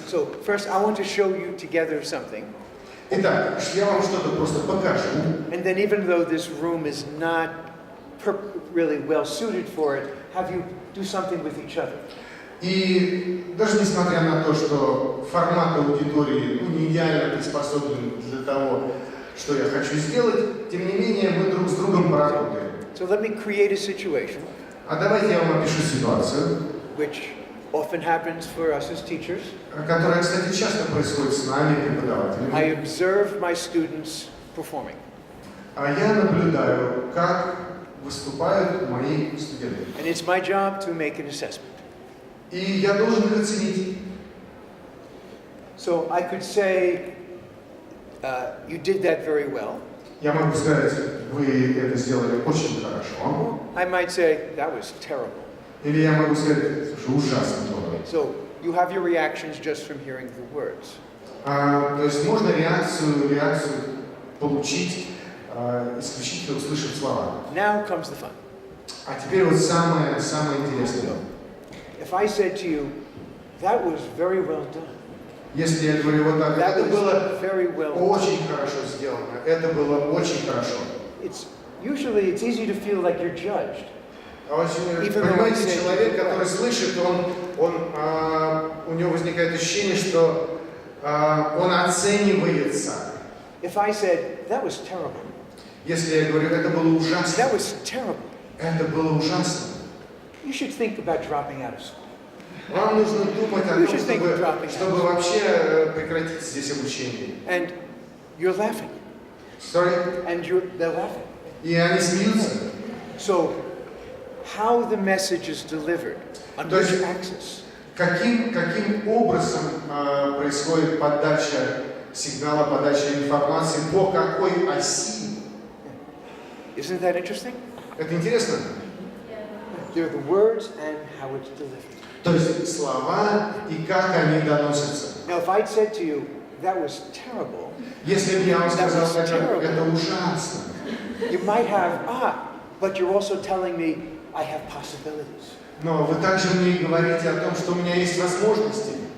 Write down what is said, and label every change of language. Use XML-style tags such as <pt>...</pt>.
<en>So first, I want to show you together something.</en> <ru>Итак, я вам что-то просто покажу.</ru> <en>And then, even though this room is not really well suited for it, have you do something with each other.</en> <ru>И даже несмотря на то, что формат аудитории не идеально приспособлен для того, что я хочу сделать, тем не менее мы друг с другом поработаем.</ru> <en>So let me create a situation.</en> <ru>А давайте я вам опишу ситуацию,</ru> <en>which often happens for us as teachers.</en> <ru>Которая, кстати, часто происходит с нами, преподавателями.</ru> <en>I observe my students performing.</en> <ru>А я наблюдаю, как выступают мои студенты.</ru> <en>And it's my job to make an assessment.</en> <ru>И я должен их оценить.</ru> <en>So I could say, you did that very well.</en> <ru>Я могу сказать, вы это сделали очень хорошо.</ru> <en>I might say, that was terrible.</en> <ru>Или я могу сказать, что ужасно было.</ru> <en>So you have your reactions just from hearing the words.</en> <ru>То есть можно реакцию получить, исключительно услышав слова.</ru> <en>Now comes the fun.</en> <ru>А теперь вот самое интересное.</ru> <en>If I said to you, that was very well done.</en> <ru>Если я говорю вот так,</ru> <en>That</en> <ru>это</ru> <en>was</en> <ru>было</ru> <en>very well done.</en> <ru>очень хорошо сделано, это было очень хорошо.</ru> <en>Usually it's easy to feel like you're judged.</en> <ru>Понимаете, человек, который слышит, у него возникает ощущение, что он оценивается.</ru> <en>If I said, that was terrible.</en> <ru>Если я говорю, это было ужасно.</ru> <en>That was terrible.</en> <ru>Это было ужасно.</ru> <en>You should think about dropping out of school.</en> <ru>Вам нужно думать о том, чтобы вообще прекратить здесь обучение.</ru> <en>And you're laughing. Sorry? And they're laughing.</en> <ru>И они смеются.</ru> <en>So, how the message is delivered, on which axis?</en> <ru>Каким образом происходит подача сигнала, подача информации, по какой оси?</ru> <en>Isn't that interesting?</en> <ru>Это интересно?</ru> <en>They're the words and how it's delivered.</en> <ru>То есть слова и как они доносятся.</ru> <en>Now, if I'd said to you, that was terrible,</en> <ru>Если бы я вам сказал, это ужасно,</ru> <en>you might have, but you're also telling me I have possibilities.</en> <ru>но вы также мне говорите о том, что у меня есть возможности.</ru>